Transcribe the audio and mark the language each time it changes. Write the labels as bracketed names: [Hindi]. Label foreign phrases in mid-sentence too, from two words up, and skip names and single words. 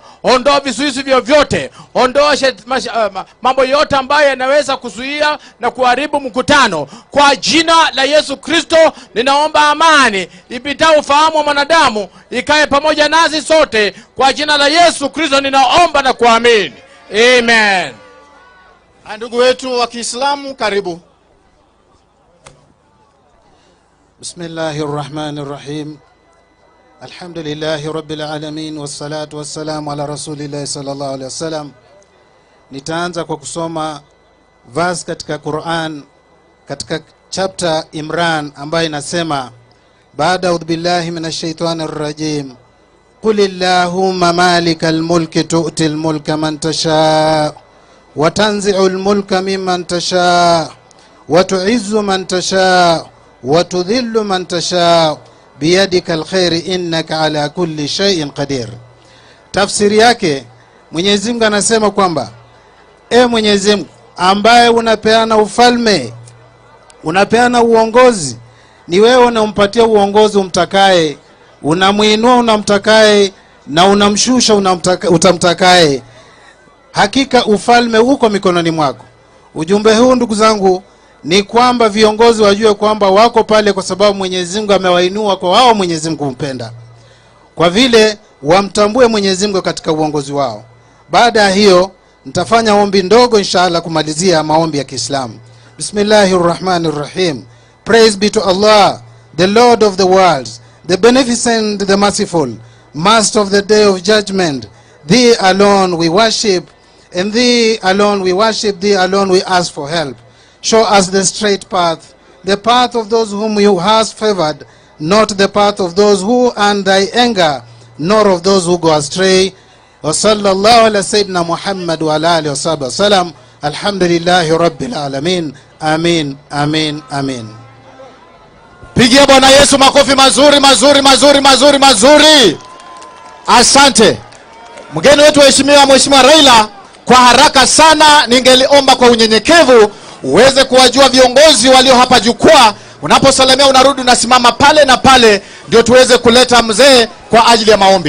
[Swahili] Ondoa vizuizi vyovyote, ondoa mambo yote ambayo yanaweza kuzuia na kuharibu mkutano kwa jina la Yesu Kristo. Ninaomba amani ipitao ufahamu wa mwanadamu ikae pamoja nasi sote kwa jina la Yesu Kristo. Ninaomba na kuamini, amen. Ndugu wetu wa Kiislamu, karibu. [Arabic] Bismillahirrahmanirrahim. الحمد لله رب العالمين، والصلاة والسلام على رسول الله صلى الله عليه وسلم. [Swahili] Nitaanza kwa kusoma verse katika Quran katika chapter Imran ambayo inasema, baada [Arabic] أعوذ بالله من الشيطان الرجيم قل اللهم مالك الملك تؤتي الملك من تشاء وتنزع الملك ممن تشاء وتعز من تشاء وتذل من تشاء بيدك الخير إنك على كل شيء قدير. [Swahili] Tafsiri yake, Mwenyezi Mungu anasema kwamba Mwenyezi Mungu ambaye unapeana ufalme, unapeana uongozi, ni wewe unampatia uongozi umtakaye, unamuinua unamtakaye, na unamshusha utamtakaye. Hakika ufalme uko mikononi mwako. Ujumbe huu ndugu zangu ni kwamba viongozi wajue kwamba wako pale kwa sababu Mwenyezi Mungu amewainua kwa wao Mwenyezi Mungu mpenda. Kwa vile wamtambue Mwenyezi Mungu katika uongozi wao. Baada ya hiyo nitafanya ombi ndogo inshallah kumalizia maombi ya Kiislamu. [English] Bismillahirrahmanirrahim. Praise be to Allah, the Lord of the worlds, the beneficent, the merciful, master of the day of judgment. Thee alone we worship, and thee alone we worship, thee alone we ask for help. Show us the straight path, the path of those whom you hast favored, not the path of those who earn thy anger, nor of those who go astray. [Arabic] وصلى الله على سيدنا محمد وعلى آله وسلم. الحمد لله رب العالمين. آمين آمين آمين. [Swahili] Pigia Bwana Yesu makofi mazuri mazuri mazuri mazuri mazuri. Asante. Mgeni wetu Mheshimiwa Raila, kwa haraka sana ningeliomba kwa unyenyekevu uweze kuwajua viongozi walio hapa jukwaa. Unaposalamia unarudi unasimama pale na pale, ndio tuweze kuleta mzee kwa ajili ya maombi.